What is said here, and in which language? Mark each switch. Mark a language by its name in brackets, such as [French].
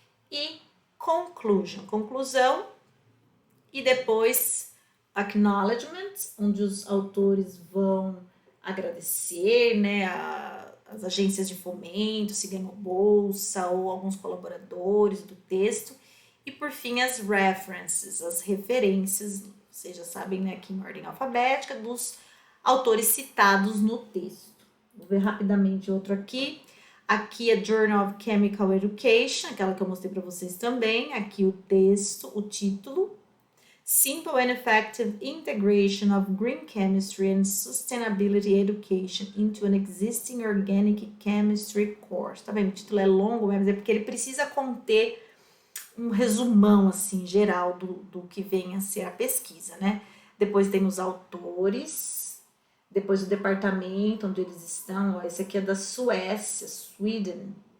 [Portuguese] E conclusão, e depois acknowledgement, onde os autores vão agradecer, né, as agências de fomento, se ganhou bolsa, ou alguns colaboradores do texto, e por fim as references, as referências, vocês já sabem, né, aqui em ordem alfabética, dos autores citados no texto. Vou ver rapidamente outro aqui. Aqui é Journal of Chemical Education, aquela que eu mostrei para vocês também. Aqui o texto, o título. [English] Simple and Effective Integration of Green Chemistry and Sustainability Education into an Existing Organic Chemistry Course. [Portuguese] Tá vendo? O título é longo, mas é porque ele precisa conter um resumão, assim, geral do que vem a ser a pesquisa, né? Depois tem os autores. Depois o departamento onde eles estão, ó, esse aqui é da Suécia, Sweden.